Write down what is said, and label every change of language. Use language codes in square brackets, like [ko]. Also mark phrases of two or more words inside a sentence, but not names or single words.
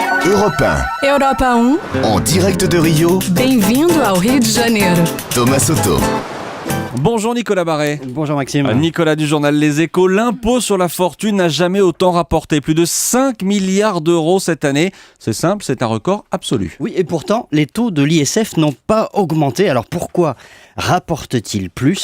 [fr] Europe 1, Europa 1, en direct de Rio, [pt] bem-vindo ao Rio de Janeiro. [fr] Thomas Soto. Bonjour Nicolas Barret. Bonjour Maxime. Nicolas du journal Les Échos. L'impôt sur la fortune n'a jamais autant rapporté. Plus de 5 milliards d'euros cette année. C'est simple, c'est un record absolu. Oui, et pourtant, les taux de l'ISF n'ont pas augmenté. Alors pourquoi rapporte-t-il plus ?